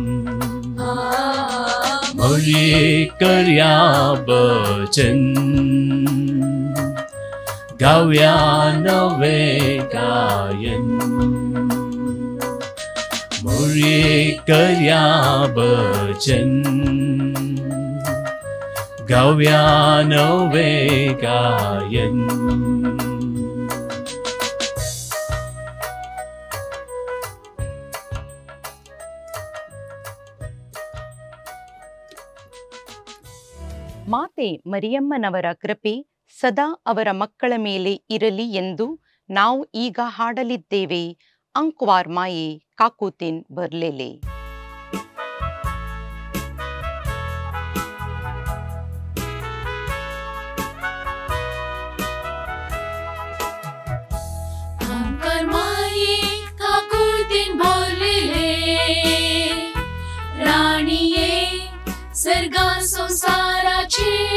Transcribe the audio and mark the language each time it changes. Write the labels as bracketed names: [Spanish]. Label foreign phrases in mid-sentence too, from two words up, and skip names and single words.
[Konkani] मोरियेक करिया भजन गाऊया नवे गायन. मोरियेक करिया भजन गाऊया नवे गायन. [Kannada] ಮಾತೆ ಮರಿಯಮ್ಮನವರ ಕೃಪೆ ಸದಾ ಅವರ ಮಕ್ಕಳ ಮೇಲೆ ಇರಲಿ ಎಂದು ನಾವು ಈಗ ಹಾಡಲಿದ್ದೇವೆ [Konkani] अंकार माये काकुतीन भरलेले. अंकार माये काकुतीन भरलेले राणीये सर्गा संसाराची